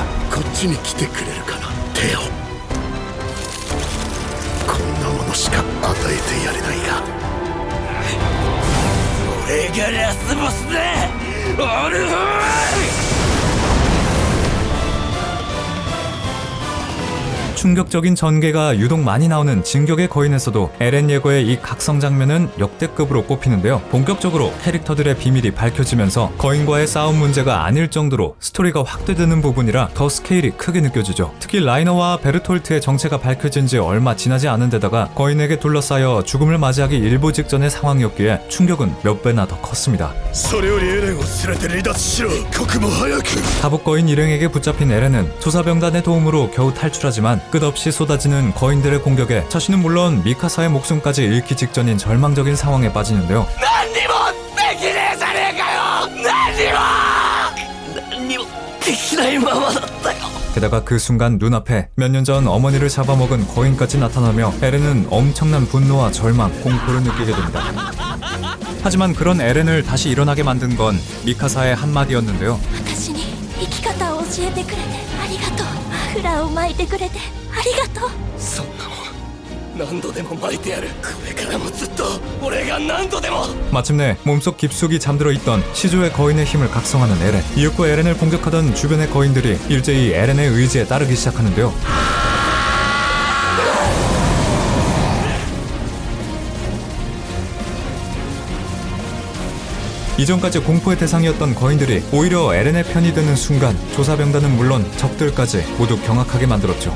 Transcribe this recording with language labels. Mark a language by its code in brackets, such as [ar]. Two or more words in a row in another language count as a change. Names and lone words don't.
[ja] こっちに来てくれるかな手をこんなものしか与えてやれないが俺がラスボスだオルフォー [ko] 충격적인 전개가 유독 많이 나오는 진격의 거인에서도 에렌 예거의 이 각성 장면은 역대급으로 꼽히는데요. 본격적으로 캐릭터들의 비밀이 밝혀지면서 거인과의 싸움 문제가 아닐 정도로 스토리가 확대되는 부분이라 더 스케일이 크게 느껴지죠. 특히 라이너와 베르톨트의 정체가 밝혀진 지 얼마 지나지 않은 데다가 거인에게 둘러싸여 죽음을 맞이하기 일보 직전의 상황이었기에 충격은 몇 배나 더 컸습니다. [ja] それよりエレンを連れて離脱しろ一刻も早く [ko] 다복 거인 일행에게 붙잡힌 에렌은 조사병단의 도움으로 겨우 탈출하지만 끝없이 쏟아지는 거인들의 공격에 자신은 물론 미카사의 목숨까지 잃기 직전인 절망적인 상황에 빠지는데요. [ja] 何にもできねえじゃねえかよ何にもできないままだったよ [ko] 게다가 그 순간 눈앞에 몇 년 전 어머니를 잡아먹은 거인까지 나타나며 에렌은 엄청난 분노와 절망, 공포를 느끼게 됩니다. 하지만 그런 에렌을 다시 일어나게 만든 건 미카사의 한마디였는데요. [ja] 私に生き方を教えてくれてありがとう。フラを巻いてくれてありがとう。そんなもん何度でも巻いてやる。これからもずっと俺が何度でも。 [ko] 마침내 몸속 깊숙이 잠들어 있던 시조의 거인의 힘을 각성하는 에렌. 이윽고 에렌을 공격하던 주변의 거인들이 일제히 에렌의 의지에 따르기 시작하는데요. 이전까지 공포의 대상이었던 거인들이 오히려 에렌의 편이 되는 순간 조사병단은 물론 적들까지 모두 경악하게 만들었죠.